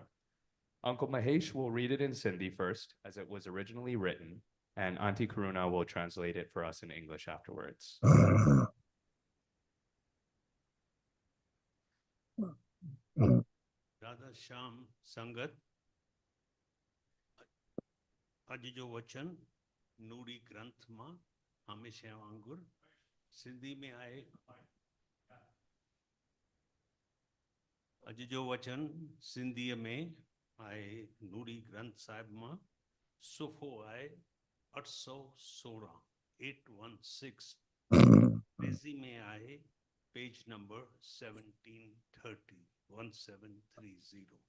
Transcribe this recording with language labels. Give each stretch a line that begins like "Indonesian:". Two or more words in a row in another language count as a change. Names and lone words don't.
English: Uncle Mahesh will read it in Sindhi first, as it was originally written, and Auntie Karuna will translate it for us in English afterwards.
Sindhi: दादा शाम संगत, अॼु जो वचन नूरी ग्रंथ मां हमेशा वांगुर सिंधी में आहे। अॼु जो वचन सिंधीअ में आहे नूरी ग्रंथ साहिब मां, सुफ़ो आहे 816 816, अंग्रेज़ी में आहे
English: page number
Sindhi: 1730 1730।